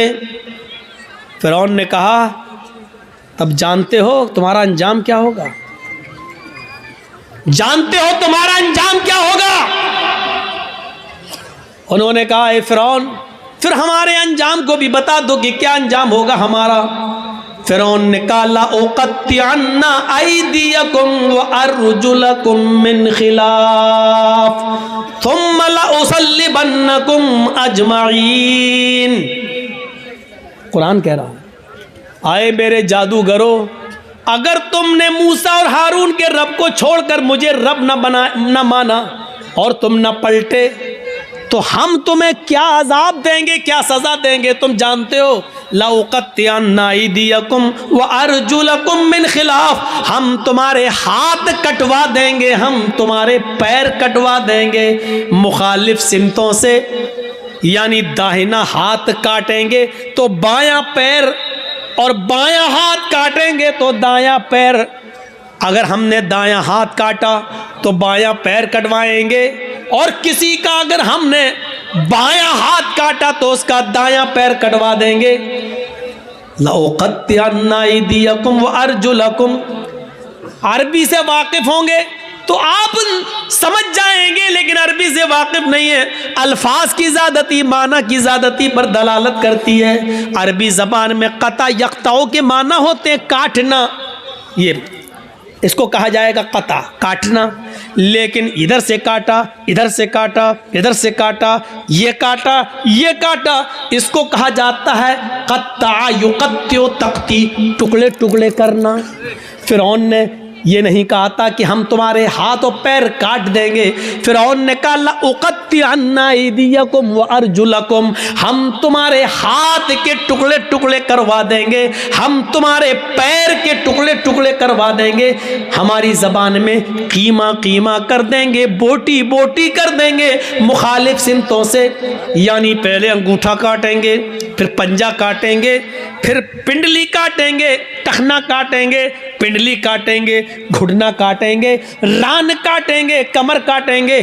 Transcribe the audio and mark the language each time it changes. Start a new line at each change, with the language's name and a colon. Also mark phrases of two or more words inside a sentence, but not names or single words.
Hindi: फिरौन ने कहा, तब जानते हो तुम्हारा अंजाम क्या होगा, जानते हो तुम्हारा अंजाम क्या होगा? उन्होंने कहा, ए फिरौन, फिर हमारे अंजाम को भी बता दो कि क्या अंजाम होगा हमारा। फिरौन ने कहा,
Arabic: لأقطعن أيديكم وأرجلكم من خلاف ثم لأصلبنكم أجمعين.
Hindi: कुरान कह रहा है, आए मेरे जादूगरों, अगर तुमने मूसा और हारून के रब को छोड़कर मुझे रब न माना और तुम न पलटे तो हम तुम्हें क्या अजाब देंगे, क्या सजा देंगे तुम जानते हो।
Arabic: لأقطعن أيديكم وأرجلكم من خلاف,
Hindi: हम तुम्हारे हाथ कटवा देंगे, हम तुम्हारे पैर कटवा देंगे मुखालिफ सिमतों से, यानी दाहिना हाथ काटेंगे तो बायां पैर और बायां हाथ काटेंगे तो दायां पैर। अगर हमने दायां हाथ काटा तो बायां पैर कटवाएंगे, और किसी का अगर हमने बायां हाथ काटा तो उसका दायां पैर कटवा देंगे।
Arabic: لأقطعن أيديكم وأرجلكم,
Hindi: अरबी से वाकिफ होंगे तो आप समझ जाएंगे, लेकिन अरबी से वाकिफ नहीं है, अल्फाज की ज़्यादती माना की ज़्यादती पर दलालत करती है। अरबी ज़बान में
Arabic: قطع يقطع
Hindi: के माना होते हैं काटना, ये इसको कहा जाएगा क़ता, काटना। लेकिन इधर से काटा, इधर से काटा, इधर से काटा, ये काटा, ये काटा, इसको कहा जाता है
Arabic: قطّع يقطّع تقطيع,
Hindi: टुकड़े टुकड़े करना। फ़िरौन ने ये नहीं कहा था कि हम तुम्हारे हाथ और पैर काट देंगे। फ़िरौन ने कहा
Arabic: لأقطعن أيديكم وأرجلكم,
Hindi: हम तुम्हारे हाथ के टुकड़े टुकड़े करवा देंगे, हम तुम्हारे पैर के टुकड़े टुकड़े करवा देंगे। हमारी ज़बान में कीमा कीमा कर देंगे, बोटी बोटी कर देंगे मुखालिफ सिमतों से, यानी पहले अंगूठा काटेंगे, फिर पंजा काटेंगे, फिर पिंडली काटेंगे, टखना काटेंगे, पिंडली काटेंगे, घुटना काटेंगे, रान काटेंगे, कमर काटेंगे।